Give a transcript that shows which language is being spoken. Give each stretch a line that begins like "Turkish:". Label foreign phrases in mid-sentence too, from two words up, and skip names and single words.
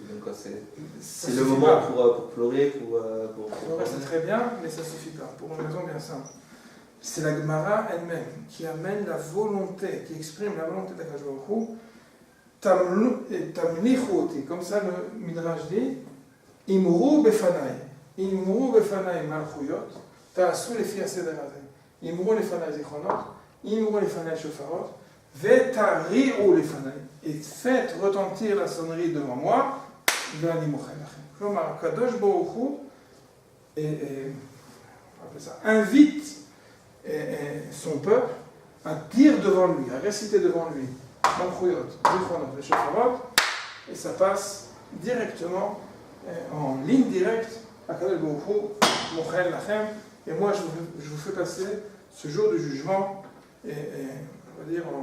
French: Donc c'est le moment pour pleurer, pour c'est très bien, mais ça ne suffit pas, pour une raison bien simple. C'est la Gemara elle-même qui amène la volonté, qui exprime la volonté d'
Hebrew: הקדוש ברוך הוא.
French: Tamlichoti, comme ça le Midrash dit,
Hebrew: אמרו לפני מלכויות, תעשו לפי הסדר הזה. אמרו לפני זכרונות, אמרו לפני שופרות, ותריעו לפני.
French: Et faites retentir la sonnerie devant moi,
Hebrew: ואני מוחל לכם.
French: K'lomar,
Hebrew: קדוש ברוך הוא
French: invite son peuple à dire devant lui, à réciter devant lui,
Hebrew: מלכויות, זכרונות,
French: les Shofarot, et ça passe directement, en ligne directe, à
Hebrew: קדוש ברוך הוא, מוחל לכם,
French: et moi je vous fais passer ce jour du jugement, on va dire